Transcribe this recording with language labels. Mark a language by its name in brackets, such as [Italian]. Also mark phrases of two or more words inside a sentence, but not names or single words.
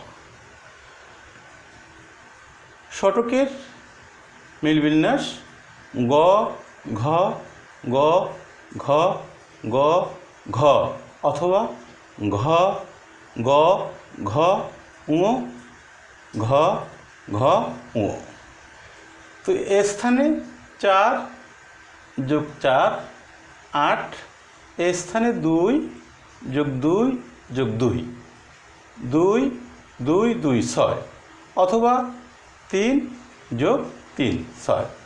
[Bangla] ষটকের মিল বিন্যাস গ ঘ গ ঘ গ ঘ অথবা ঘ গ ঘ ঙ ঘ ঘ ঙ। তো এ স্থানে 4 যোগ 4 8, এ স্থানে 2 যোগ 2 যোগ 2 2 2 2 6 অথবা 3 যোগ 3 6।